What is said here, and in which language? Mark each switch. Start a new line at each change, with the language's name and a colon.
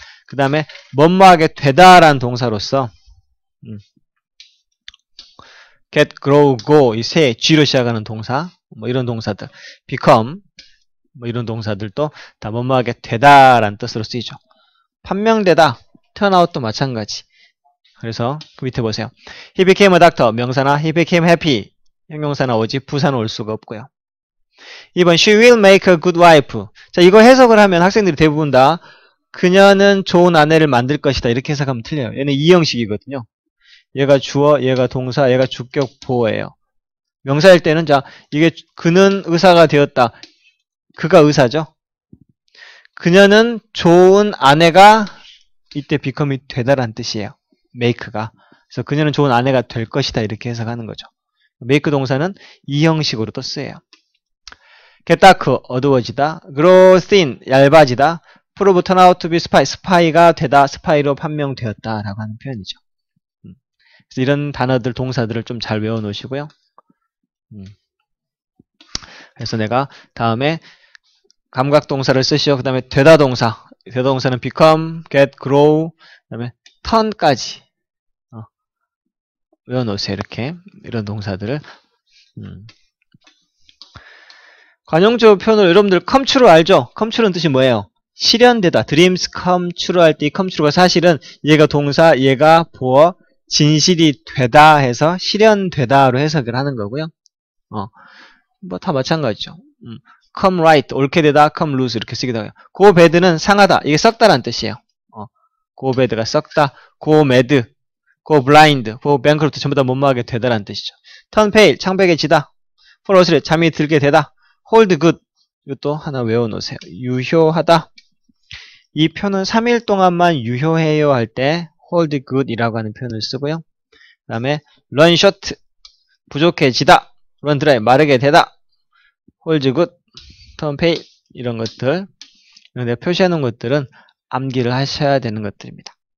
Korean: 그 다음에 뭐뭐하게 되다라는 동사로서 get, grow, go 이 세 G로 시작하는 동사 뭐 이런 동사들 become 뭐 이런 동사들도 다 뭐뭐하게 되다라는 뜻으로 쓰이죠. 판명되다, turn out도 마찬가지. 그래서 그 밑에 보세요.
English: He became a doctor
Korean: 명사나
English: he became happy
Korean: 형용사나 오지 부사는 올 수가 없고요.
English: 2번 she will make a good wife.
Korean: 자, 이거 해석을 하면 학생들이 대부분 다 그녀는 좋은 아내를 만들 것이다 이렇게 해석하면 틀려요. 얘는 이 형식이거든요. 얘가 주어, 얘가 동사, 얘가 주격 보어예요. 명사일 때는 자 이게 그는 의사가 되었다. 그가 의사죠. 그녀는 좋은 아내가 이때 become이 되다란 뜻이에요. make가. 그래서 그녀는 좋은 아내가 될 것이다 이렇게 해석하는 거죠. make 동사는 이 형식으로 또 쓰여요. get dark 어두워지다, grow thin 얇아지다, prove turn out to be spy 스파이가 되다, 스파이로 판명되었다라고 하는 표현이죠. 그래서 이런 단어들 동사들을 좀 잘 외워 놓으시고요. 그래서 내가 다음에 감각동사를 쓰시오. 그 다음에 되다 동사. 되다 동사는 become, get, grow, 그 다음에 turn까지 외워놓으세요. 이렇게 이런 동사들을 관용조 표현으로 여러분들 come true 알죠? come true는 뜻이 뭐예요? 실현되다. dreams come true 할 때 이 come true가 사실은 얘가 동사, 얘가 보어, 진실이 되다 해서 실현되다로 해석을 하는 거고요. 뭐 다 마찬가지죠. come right, 옳게 되다, come loose 이렇게 쓰기도 해요. go bad는 상하다, 이게 썩다라는 뜻이에요. go bad가 썩다, go mad, go blind, go bankrupt 전부 다 못마하게 되다라는 뜻이죠. turn pale, 창백해지다, fall asleep, 잠이 들게 되다, hold good, 이것도 하나 외워놓으세요. 유효하다. 이 표는 3일 동안만 유효해요 할 때 hold good 이라고 하는 표현을 쓰고요. 그 다음에 run short, 부족해지다, run dry, 마르게 되다, hold good, turn pale 이런 것들 내가 표시해 놓은 것들은 암기를 하셔야 되는 것들입니다.